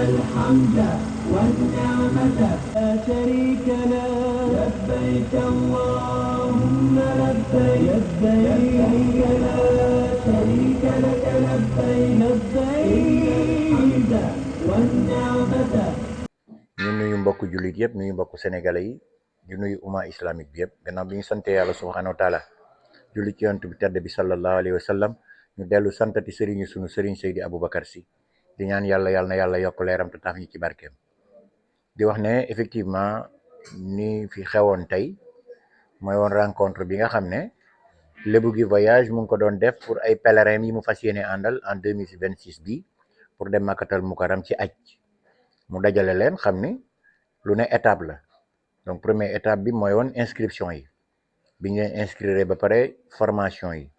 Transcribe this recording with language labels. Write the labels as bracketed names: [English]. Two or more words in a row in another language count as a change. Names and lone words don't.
[Arabic] الحمد والنعمة لا شريك له لبيك اللهم لبيك لبيك لا شريك لك لبيك الحمد والنعمة. [Wolof] ñu nuyu mbokku jullit yëpp nuyu mbokku sénégalais yi di nuyu umma islamique bi yëpp gannaaw bi ñu sante yàlla [Arabic] سبحانه وتعالى [Wolof] julli ci yonent bi tedd bi [Arabic] صلى الله عليه وسلم [Wolof] ñu dellu santati sëriñu sunu sëriñ Seydi Aboubacar Sy di ñaan yàlla na yàlla yokk leeram te taaf ñi ci barkeem di wax ne effectivement ni fi xewoon tey mooy woon rencontre bi nga xam ne Lébu gi voyage mu ngi ko doon def [French] pour ay pèlerins [Wolof] yi mu fas yéene àndal [French] en 2026 [Wolof] bi [French] pour dem [Wolof] Makkatal Mukarram ci aj mu dajale leen xam ni lu ne étape la donc [French] première étape [Wolof] bi mooy woon inscription yi bi ñu leen inscrire ba pare formation